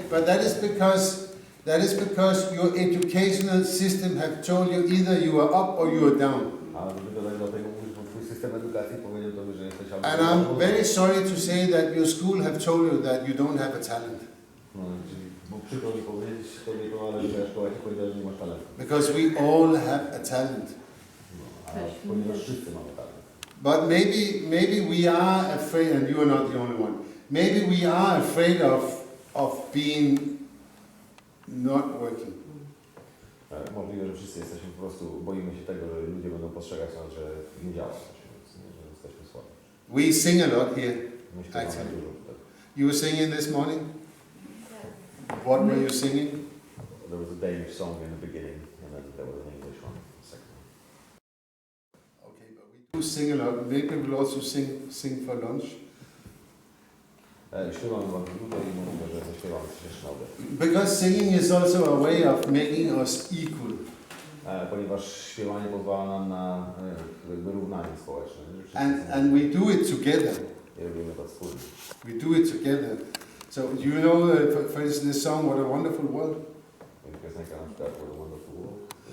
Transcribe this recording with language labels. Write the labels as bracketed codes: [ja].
[en] But that is because your educational system have told you either you are up or you are down. [pl] Ale dlatego mówisz, bo twój system edukacji powiedział tobie, że jesteś albo... [en] And I'm very sorry to say that your school have told you that you don't have a talent. [pl] No, czyli, bo przykro mi powiedzieć tobie to, ale że szkoła ci powiedziała, że nie masz talentu. [en] Because we all have a talent. [pl] No, a ponieważ wszyscy mamy talent. [en] But maybe we are afraid, and you are not the only one. Maybe we are afraid of being not working. [pl] Możliwe, że wszyscy jesteśmy po prostu, boimy się tego, że ludzie będą postrzegać nas, że nie działa coś, że jesteśmy słabi. [en] We sing a lot here. [pl] Myślę, że [en] Actually. [pl] mamy dużo tutaj. [en] You were singing this morning? What were you singing? There was a Danish song in the beginning, and then there was an English one in the second. Okay, but we do sing a lot. Maybe we'll also sing for lunch. [pl] Śpiewamy bardzo dużo i mówię, że zaśpiewamy też na obiad. [en] Because singing is also a way of making us equal. [pl] Ponieważ śpiewanie pozwala nam na jakby równanie społeczne. [en] And we do it together. [pl] I robimy to wspólnie. [en] We do it together. So you know, for instance, this song, What a Wonderful World. [pl] Jest piosenka na przykład What a Wonderful World.